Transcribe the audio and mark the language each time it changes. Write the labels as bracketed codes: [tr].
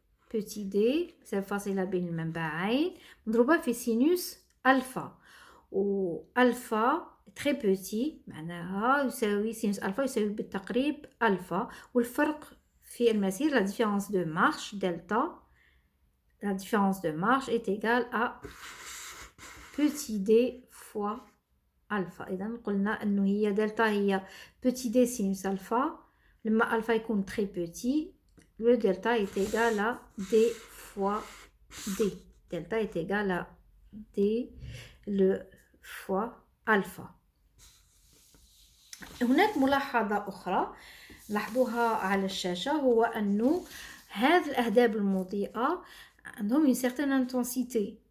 [fr] petit d [ar] مسافة فاصلة بين المنبعين مضروبة في سينوس ألفا وألفا [fr] très petit [ar] معناها يساوي سينوس ألفا يساوي بالتقريب ألفا والفرق في المسير [fr] la différence de marche delta la différence de marche est égale à petit d fois alpha. [ar] إذا قلنا أنه هي دلتا هي [fr] petit d sinus alpha. [ar] لما [fr] alpha [ar] يكون [fr] très petit, le delta est égal à d fois d. Delta est égal à d le fois alpha. [ar] هناك ملاحظة أخرى لاحظوها على الشاشة هو أنه هذه الأهداب المضيئة عندهم [fr] une certaine intensité.